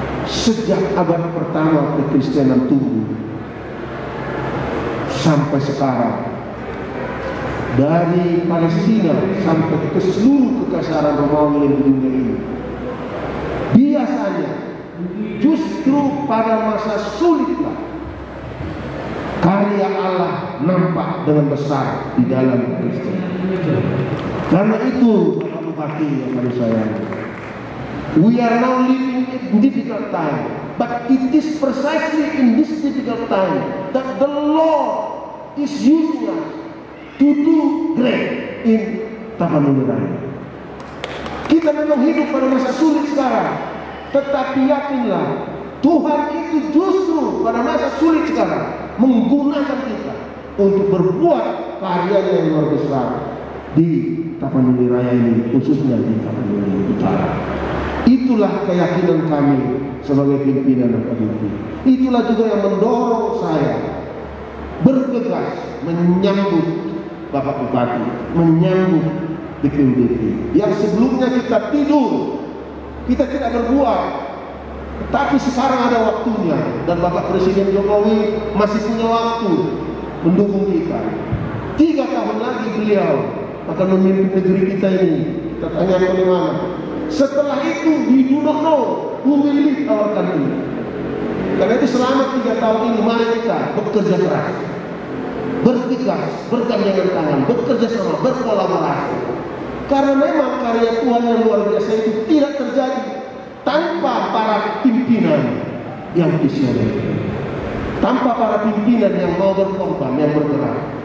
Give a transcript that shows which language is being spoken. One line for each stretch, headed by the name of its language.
Indonesian: Sejak abad pertama kekristenan tumbuh sampai sekarang, dari Palestina sampai ke seluruh kekaisaran Romawi yang di dunia ini, biasanya justru pada masa sulitlah karya Allah nampak dengan besar di dalam Kristus. Karena itu, Bapak Bupati yang kami sayangi,
English: we are now living in difficult time, but it is precisely in this difficult time that the Lord is using us to do great in Tapanuli Raya.
Indonesian: Kita memang hidup pada masa sulit sekarang, tetapi yakinlah Tuhan itu justru pada masa sulit sekarang menggunakan kita untuk berbuat karyanya yang luar biasa di Tapanuli Raya ini, khususnya di Tapanuli Utara. Itulah keyakinan kami sebagai pimpinan AKBP. Itulah juga yang mendorong saya bergegas menyambut Bapak Bupati, menyambut BPUDP yang sebelumnya kita tidur, kita tidak berbuat, tapi sekarang ada waktunya, dan Bapak Presiden Jokowi masih punya waktu mendukung kita. 3 tahun lagi beliau akan memimpin negeri kita ini. Kita tanya bagaimana. Setelah itu,
English: we do not know who will lead our country.
Indonesian: Karena itu selama 3 tahun ini mari kita bekerja keras, bergegas, bergandengan tangan, bekerja sama, berkolaborasi. Karena memang karya Tuhan yang luar biasa itu tidak terjadi tanpa para pimpinan yang visioner, tanpa para pimpinan yang mau berkorban, yang bergerak.